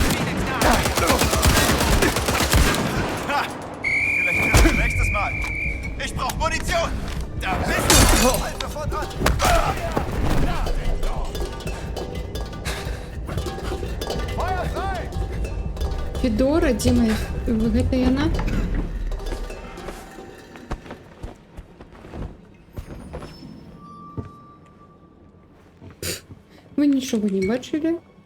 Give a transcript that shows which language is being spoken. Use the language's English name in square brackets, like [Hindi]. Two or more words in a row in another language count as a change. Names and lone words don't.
[German] Ha! Vielleicht hören wir nächstes Mal. Ich brauche Munition. Da bist du. Halt sofort an. Feuer frei! [Belarusian] Федора, Дима, гэта яна? [Ukrainian] Вы нічого не бачили?